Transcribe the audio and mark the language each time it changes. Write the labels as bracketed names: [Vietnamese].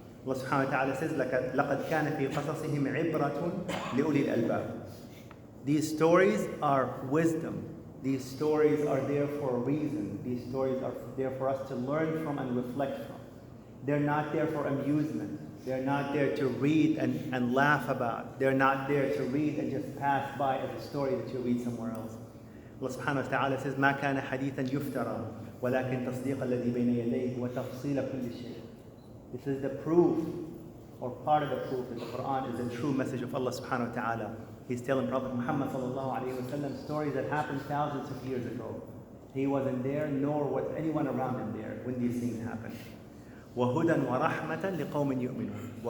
[English] Allah subhanahu wa ta'ala says, [Arabic] لَقَدْ كَانَ فِي قَصَصِهِمْ عِبْرَةٌ لِأُولِي الْأَلْبَابِ. [English] These stories are wisdom. These stories are there for a reason. These stories are there for us to learn from and reflect from. They're not there for amusement. They're not there to read and laugh about. They're not there to read and just pass by as a story that you read somewhere else. Allah subhanahu wa ta'ala says, [Arabic] مَا كَانَ حَدِيثًا يُفْتَرَى وَلَكِنْ تَصْدِيقَ الَّذِي بَيْنَ يَدَيْهِ وَتَفْصِيلَ كُلِّ شَيْءٍ. [English] This is the proof, or part of the proof, that the Quran is the true message of Allah subhanahu wa ta'ala. He's telling Prophet Muhammad sallallahu alayhi wa sallam stories that happened thousands of years ago. He wasn't there, nor was anyone around him there when these things happened. [Arabic] وَهُدًى وَرَحْمَةً لِقَوْمٍ يُؤْمِنُونَ.